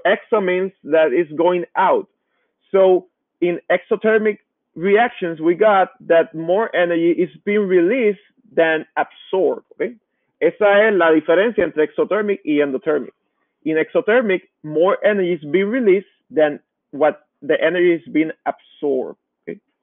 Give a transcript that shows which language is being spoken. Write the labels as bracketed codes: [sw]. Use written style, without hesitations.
[en] Exo means that it's going out. So in exothermic reactions, we got that more energy is being released than absorbed, okay? [es] Esa es la diferencia entre exothermic y endothermic. [en] In exothermic, more energy is being released than what the energy is being absorbed, okay?